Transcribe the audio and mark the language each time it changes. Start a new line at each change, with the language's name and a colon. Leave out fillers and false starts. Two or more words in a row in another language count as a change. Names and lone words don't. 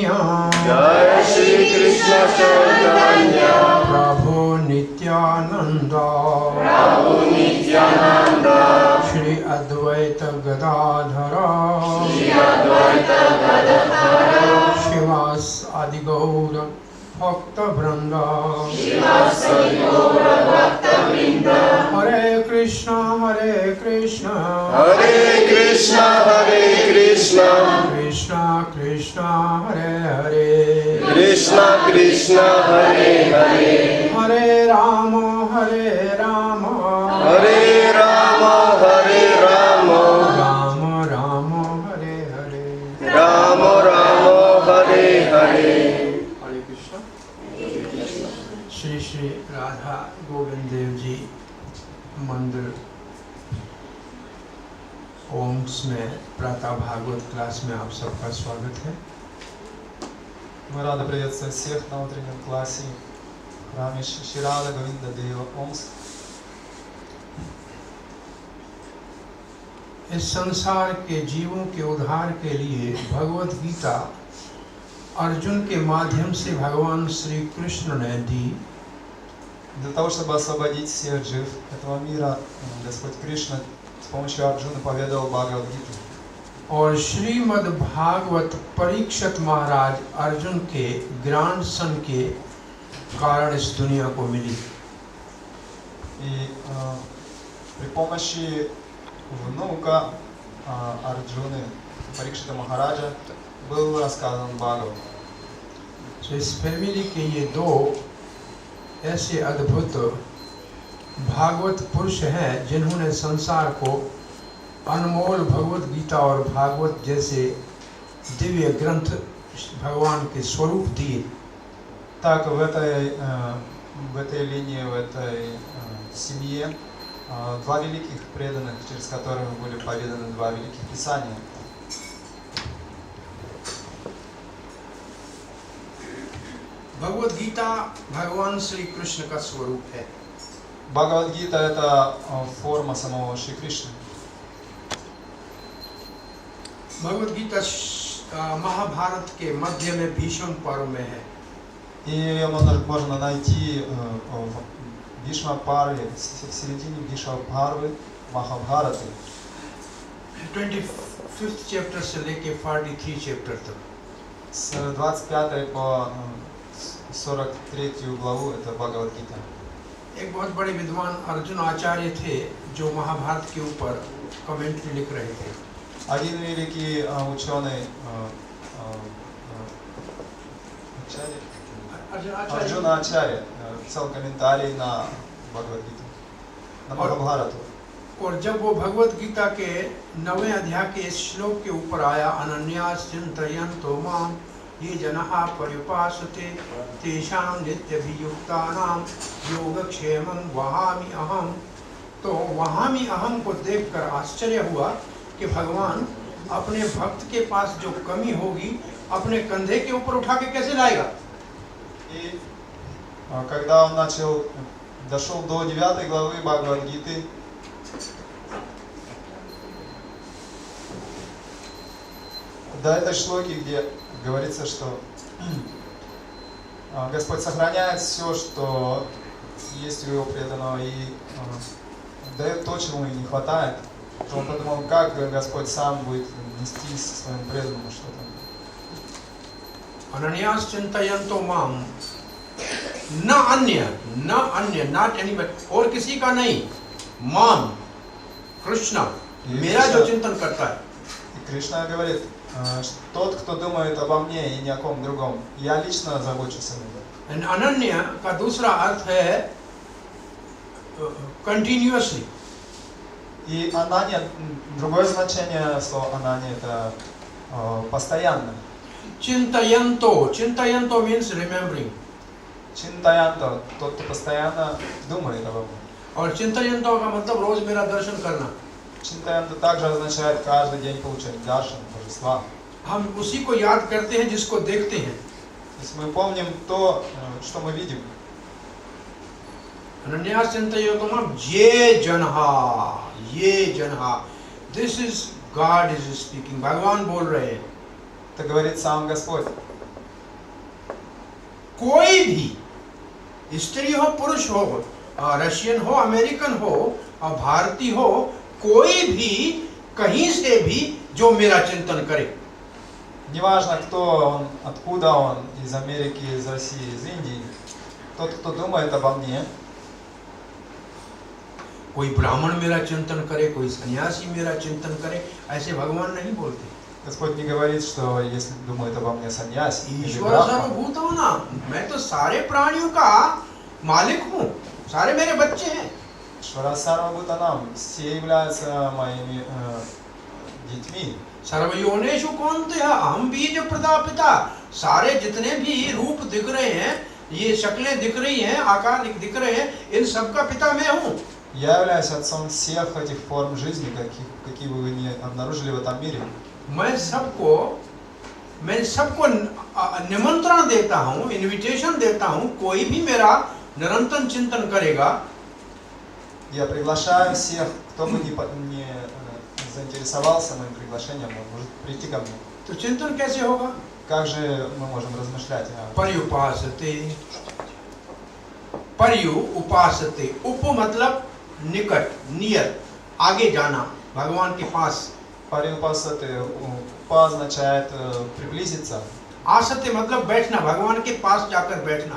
Hindi: जय श्री कृष्ण चैतन्य प्रभु नित्यानंद श्री अद्वैत गदाधर शिवास आदि गौर भक्त वृंद हरे कृष्ण हरे कृष्ण कृष्ण कृष्ण कृष्ण हरे हरे कृष्ण कृष्ण हरे हरे हरे राम हरे राम हरे राम राम राम हरे हरे राम राम हरे हरे। हरे कृष्ण। श्री श्री राधा गोविंद देव जी मंदिर ओम्स में प्रातः भागवत क्लास में आप सबका स्वागत है।
Russian: Мы рады приветствовать всех на утреннем классе в храме Шри Рада Говинда Дева Омск.
Hindi: इस संसार के जीवों के उद्धार के लिए भगवत गीता अर्जुन के माध्यम से भगवान श्री कृष्ण ने दी।
Russian: Для того, чтобы освободить всех жив этого мира, Господь Кришна с помощью Арджуны поведал Бхагавад-гиту.
Hindi: और श्रीमद् भागवत परीक्षित महाराज अर्जुन के ग्रैंडसन के कारण इस दुनिया को मिली।
Russian: И при помощи внука Арджуны, Парикшита Махараджа, был рассказан Бхагават.
Hindi: तो इस फैमिली के ये दो ऐसे अद्भुत भागवत पुरुष हैं जिन्होंने संसार को अनमोल भगवत गीता और भागवत जैसे दिव्य ग्रंथ भगवान के स्वरूप दिए।
Russian: Так, в этой линии, в этой семье два великих преданных, через которых были поведаны два великих писания.
Hindi: भगवत गीता भगवान श्री कृष्ण का स्वरूप है।
Russian: Бхагавад-гита — это форма самого Шри Кришны.
Hindi: भगवत गीता महाभारत के मध्य में भीष्म पर्व में है।
Russian: И ее можно найти в Бишма-парве, в середине Бишма-парвы Махабхараты.
Hindi: 25th चैप्टर से लेके 43 चैप्टर तक।
Russian: С 25 по 43 главу это Бхагавад-гита.
Hindi: एक बहुत बड़े विद्वान अर्जुन आचार्य थे जो महाभारत के ऊपर कमेंट्री लिख रहे थे।
Russian: Один великий ученый Арджуна Ачарья писал комментарий на Бхагавад-гиту, на Махабхарату.
Hindi: और जब वो भगवत गीता के 9वें अध्याय के इस श्लोक के ऊपर आया,
Sanskrit: अनन्यास चिन्तयन्तो मां ये जनाः पर्युपासते तेषां नित्यभियुक्तानां योगक्षेमं वहामि अहम्।
Hindi: तो
Sanskrit: वहामि अहम्
Hindi: को देखकर आश्चर्य हुआ कि भगवान अपने भक्त के पास जो कमी होगी अपने कंधे के ऊपर उठा के कैसे लाएगा।
Russian: И когда он дошел до 9 главы Бхагавад-гиты, до этой шлоки, где говорится, что Господь сохраняет все, что есть у его преданного, и дает то, чему ему не хватает, то он подумал, как Господь сам будет нести со своим преданным что-то.
Sanskrit: अनन्यास चिन्तयन्तो माम, न अन्य,
English: not anybody,
Hindi: और किसी का नहीं, माम कृष्ण, मेरा जो चिंतन करता है।
Russian: И Кришна говорит, тот, кто думает обо мне и ни о ком другом, я лично забочусь о нем.
Hindi: अनन्य का दूसरा अर्थ है continuously.
Russian: И ананья, другое значение слова ананья — это постоянно.
Sanskrit: चिंतयन्तो, चिंतयन्तो
English: means remembering.
Russian: Чинтаянто, тот, кто постоянно думает обо мне.
Hindi: और चिंतयन्तो का मतलब रोज मेरा दर्शन करना.
Russian: Чинтаянта также означает каждый день получать даршан, божества.
Hindi: हम उसी को याद करते हैं जिसको देखते हैं।
Russian: То есть мы помним то, что мы видим.
Sanskrit: अनन्या चिंतयतुम ये जनहा,
English: this is God is speaking,
Hindi: भगवान बोल रहे हैं।
Russian: Это говорит сам Господь.
Hindi: कोई भी स्त्री हो पुरुष हो, रशियन हो अमेरिकन हो और भारतीय हो, कोई भी कहीं से भी जो मेरा चिंतन करे,
Russian: Неважно, кто он, откуда он, из Америки, из России, из Индии, тот, кто думает обо мне,
Hindi: कोई ब्राह्मण मेरा चिंतन करे, कोई सन्यासी मेरा चिंतन करे, ऐसे भगवान नहीं बोलते।
Russian: Господь не говорит, что если думает обо мне саньяси или
Hindi: ईश्वर
Russian: брахман,
Hindi: सर्वभूत हो ना, मैं तो सारे प्राणियों का मालिक हूँ, सारे मेरे बच्चे हैं।
Sanskrit: श्वर सर्वभूतानाम्,
Russian: все являются моими детьми.
Sanskrit: सर्वयोनेषु कौन्तेय अहम बीज प्रदापिता,
Hindi: सारे जितने भी रूप दिख रहे हैं, ये शक्लें दिख रही हैं, आकार दिख रहे हैं, इन सबका पिता मैं हूँ।
Russian: Я являюсь отцом всех этих форм жизни, какие бы вы ни обнаружили в этом мире.
Hindi: मैं सबको निमंत्रण देता हूँ, इनविटेशन देता हूँ, कोई भी मेरा निरंतर चिंतन करेगा।
Russian: Я приглашаю всех, кто бы не заинтересовался моим приглашением, он может прийти ко мне.
Hindi: तो चिंतन कैसे होगा?
Russian: Как же мы можем размышлять?
Sanskrit: पर्युपासते, पर्यु उपासते,
Hindi: उप मतलब निकट, नियर, आगे जाना, भगवान के पास।
Russian: Париупасаты, упа означает приблизиться,
Hindi: आसते मतलब बैठना, भगवान के पास जाकर बैठना।